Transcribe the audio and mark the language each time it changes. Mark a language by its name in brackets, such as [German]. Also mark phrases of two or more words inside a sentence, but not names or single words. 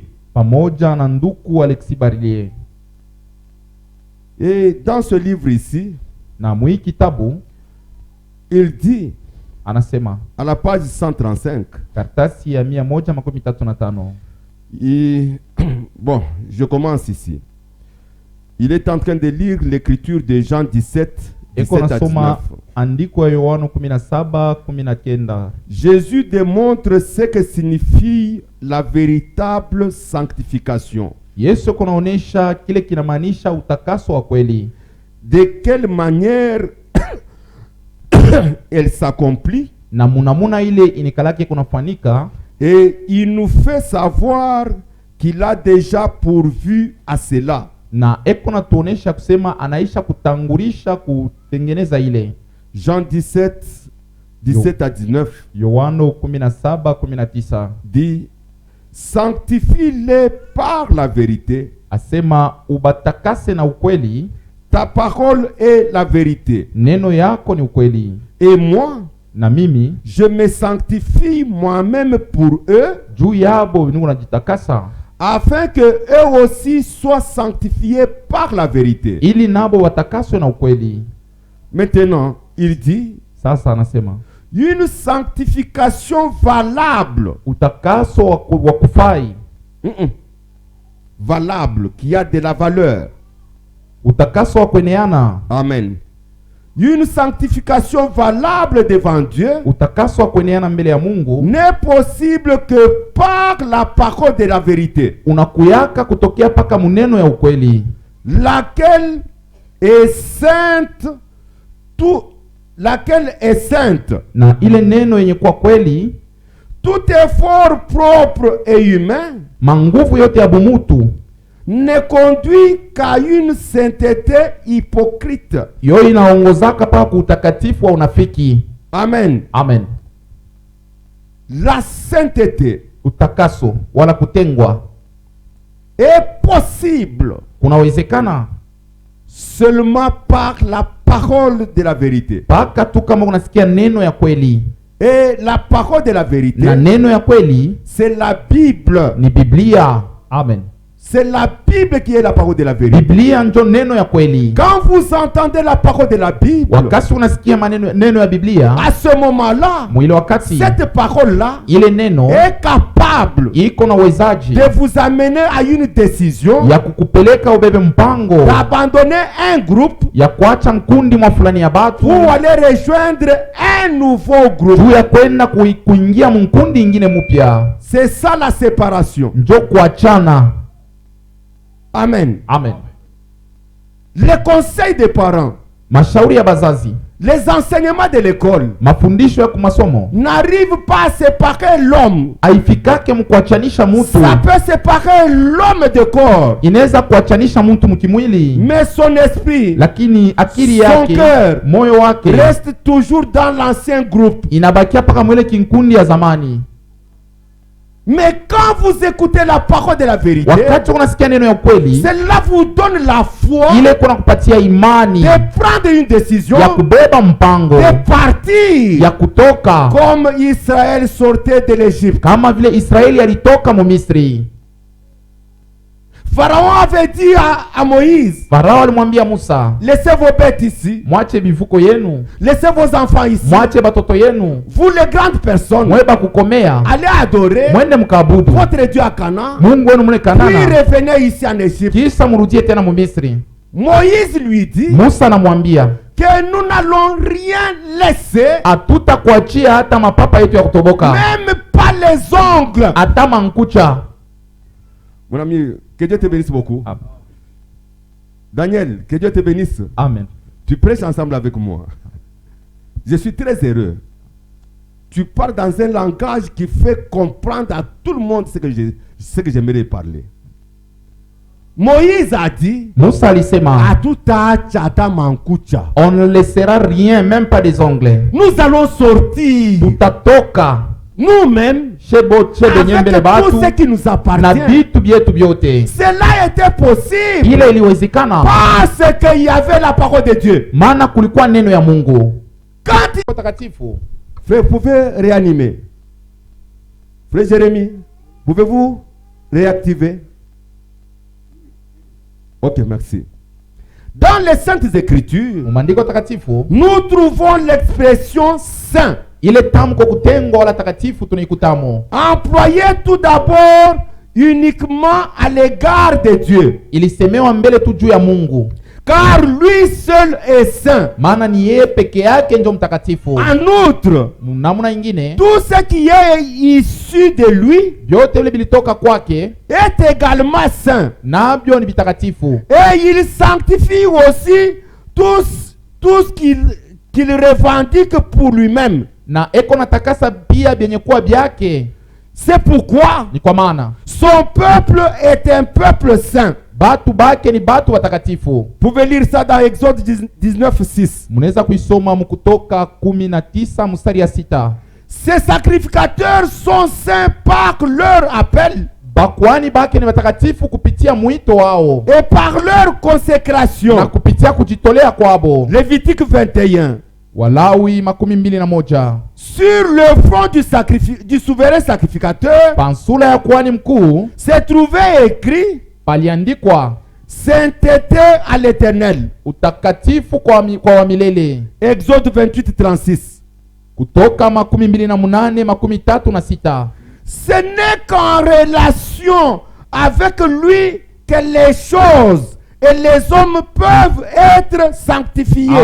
[Swahili] pamoja na nduku Alexis Barlier. [French] Et dans ce livre ici, [Swahili] Na mwi kitabu [French] il dit, [Swahili] anasema, [French] à la page 135, [Swahili] karatasi ya 135. [French] bon, je commence ici. Il est en train de lire l'écriture de Jean 17, [Swahili] Eko [French] 17 à [Swahili] nasoma 19. andiko ya Yohana 17:19. [French] Jésus démontre ce que signifie la véritable sanctification. [Swahili] Yesu kunaonesha kile kinamaanisha utakaso wa kweli. [French] De quelle manière elle s'accomplit, [Swahili] Na munamuna ile inikalake kunafanyika, [French] et il nous fait savoir qu'il a déjà pourvu à cela. [Swahili] na eko natuonesha kusema anaisha kutangulisha kutengeneza ile. [French] Jean 17, 17 à 19 [Swahili] Yohana 17:19 [French] dit, sanctifie-les par la vérité, [Swahili] Asema ubatakase na ukweli, [French] Ta parole est la vérité. [Swahili] neno yako ni ukweli. [French] Et moi, [Swahili] Na mimi [French] je me sanctifie moi-même pour eux, [Swahili] juu yabo niko najitakasa, [French] afin que eux aussi soient sanctifiés par la vérité. [Swahili] ili nabo watakaswe na ukweli. [French] Maintenant, il dit, [Swahili] Sasa anasema [French] une sanctification valable, [Swahili] utakaso wa kufai, [French] valable, qui a de la valeur. [Swahili] utakaso wa kueneana, Amen. [French] Une sanctification valable devant Dieu [Swahili] utakaso wa kueneana mbele ya Mungu [French] n'est possible que par la parole de la vérité, [Swahili] unakuyaka kutokea paka muneno ya ukweli, [French] laquelle est sainte, laquelle est sainte. [Swahili] na ile neno yenye kuwa kweli, [French] Tout effort propre et humain [Swahili] manguvu yote ya bumutu [French] ne conduit qu'à une sainteté hypocrite. [Swahili] yo inaongozaka paka kuutakatifu wa unafiki. Amen. Amen. [French] La sainteté [Swahili] Utakaso wala kutengwa [French] est possible [Swahili] kunawezekana [French] seulement par la parole de la vérité. [Swahili] paka tu kama unasikia neno ya kweli, [French] Et la parole de la vérité, [Swahili] na neno ya kweli [French] c'est la Bible. [Swahili] ni Biblia. Amen. [French] C'est la Bible qui est la parole de la vérité. [Swahili] Biblia njo neno ya kweli. [French] Quand vous entendez la parole de la Bible, [Swahili] Wakati unasikia neno ya Biblia, [French] à ce moment-là, [Swahili] mwile wakati [French] cette parole-là [Swahili] ile neno [French] est capable [Swahili] iko na uwezaji [French] de vous amener à une décision [Swahili] ya kukupeleka ubebe mpango [French] d'abandonner un groupe [Swahili] ya kuacha nkundi mwa fulani ya batu [French] pour aller rejoindre un nouveau groupe. [Swahili] juu ya kwenda kuingia mkundi ingine mupya. [French] C'est ça la séparation. [Swahili] Njo kuachana. Amen. Amen. [French] Les conseils des parents, [Swahili] Mashauri ya bazazi, [French] les enseignements de l'école [Swahili] mafundisho ya kumasomo [French] n'arrivent pas à séparer l'homme. [Swahili] haifikake mkuachanisha mutu. [French] Ça peut séparer l'homme de corps, [Swahili] Inaweza kuachanisha mtu mkimwili, [French] mais son esprit, [Swahili] lakini akili [French] son [Swahili] yake, [French] cœur [Swahili] moyo wake [French] reste toujours dans l'ancien groupe. [Swahili] inabakia paka mwele kinkundi ya zamani. [French] Mais quand vous écoutez la parole de la vérité, [Swahili] Wakati unasikia neno ya kweli, [French] cela vous donne la foi [Swahili] ile kuna kupatia imani [French] de prendre une décision, [Swahili] ya kubeba mpango [French] de partir, [Swahili] ya kutoka, [French] comme Israël sortait de l'Égypte. [Swahili] kama vile Israeli alitoka mu Misri. [French] Pharaon avait dit à Moïse, [Swahili] Farao alimwambia Musa, [French] laissez vos bêtes ici, [Swahili] mwache bivuko yenu, [French] laissez vos enfants ici, [Swahili] mwache batoto yenu, [French] vous les grandes personnes, [Swahili] mweba kukomea, [French] allez adorer [Swahili] mwende mkaabudu [French] votre Dieu à Canaan, [Swahili] Mungu wenu mule [French] puis Kanana, revenez ici en Égypte. [Swahili] kisha murudie tena mu Misri. [French] Moïse lui dit [Swahili] Musa anamwambia, [French] que nous n'allons rien laisser, [Swahili] hatutakuachia hata mapapa yetu ya kutoboka, [French] même pas les ongles. [Swahili] hata mankucha. [French] Mon ami, que Dieu te bénisse beaucoup. Amen. Daniel, que Dieu te bénisse. Amen. Tu prêches ensemble avec moi. Je suis très heureux. Tu parles dans un langage qui fait comprendre à tout le monde ce que j'aimerais parler. Moïse a dit, [Swahili] Musa alisema, [French] on ne laissera rien, même pas des ongles. nous allons sortir [Swahili] Tutatoka [French] nous-mêmes [Swahili] shebo [French] avec [Swahili] nyembele [French] tout [Swahili] batu [French] ce qui nous [Swahili] na [French] appartient. [Swahili] vitu vyetu vyote. [French] Cela était possible [Swahili] Ile iliwezekana [French] parce qu'il y avait la parole de Dieu. [Swahili] maana kulikuwa neno ya Mungu. [French] Quand [Swahili] Takatifu. [French] vous pouvez réanimer. Frère Jérémie, pouvez-vous réactiver? Ok, merci. Dans les Saintes Écritures, [Swahili] Maandiko takatifu [French] nous trouvons l'expression saint, [Swahili] ile tamko kutengwa wala takatifu tunaikutamo, [French] employée tout d'abord uniquement à l'égard de Dieu, [Swahili] ilisemewa mbele tu juu ya Mungu, [French] car lui seul est saint. [Swahili] maana ni yeye peke yake ndio mtakatifu. [French] En outre, [Swahili] Namna ingine [French] tout ce qui est issu de lui [Swahili] vyote vile vilitoka kwake [French] est également saint. [Swahili] nabyo ni vitakatifu, [French] Et il sanctifie aussi tout ce qu'il revendique pour lui-même. [Swahili] na eko natakasa pia vyenye kuwa vyake. [French] C'est pourquoi [Swahili] Ni kwa maana [French] son peuple est un peuple saint. [Swahili] batu bake ni batu watakatifu. [French] Vous pouvez lire ça dans Exode 19:6. [Swahili] Munaweza kuisoma Kutoka 19 mstari ya 6. [French] Ces sacrificateurs sont saints par leur appel. [Swahili] Bakuhani bake ni watakatifu kupitia mwito wao [French] et par leur [Swahili] na [French] consécration. [Swahili] kupitia kujitolea kwabo. [French] Lévitique 21. [Swahili] Walawi 21. [French] Sur le front du souverain sacrificateur [Swahili] Pansula ya kuhani mkuu [French] s'est trouvé écrit [Swahili] paliandikwa [French] sainteté à l'Éternel. [Swahili] utakatifu kwa wamilele. [French] Exode 28:36. [Swahili] Kutoka 28:36. [French] Ce n'est qu'en relation avec lui que les choses et les hommes peuvent être sanctifiés.